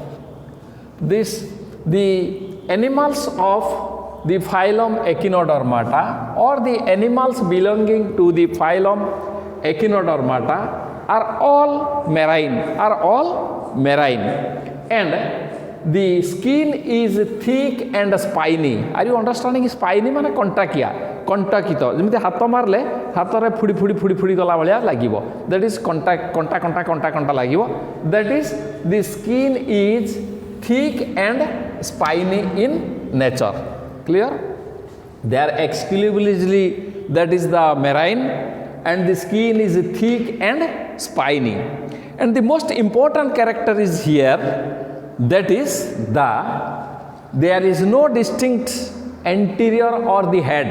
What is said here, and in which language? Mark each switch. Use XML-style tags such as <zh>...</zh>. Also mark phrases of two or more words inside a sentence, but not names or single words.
<en>The animals of the phylum Echinodermata or the animals belonging to the phylum Echinodermata are all marine, and the skin is thick and spiny. Are you understanding?</en> <or>Spiny ମାନେ କଣ୍ଟାକିତ ଯେମିତି ହାତ ମାରିଲେ ହାତ ରେ ଫୁଟି ଗଲା ଭଳିଆ ଲାଗିବ.</or> <en>That is</en> <or>କଣ୍ଟା ଲାଗିବ.</or> <en>That is the skin is thick and spiny in nature. Clear? They are exclusively, that is the marine, and the skin is thick and spiny. And the most important character is here, that is there is no distinct anterior or the head.</en>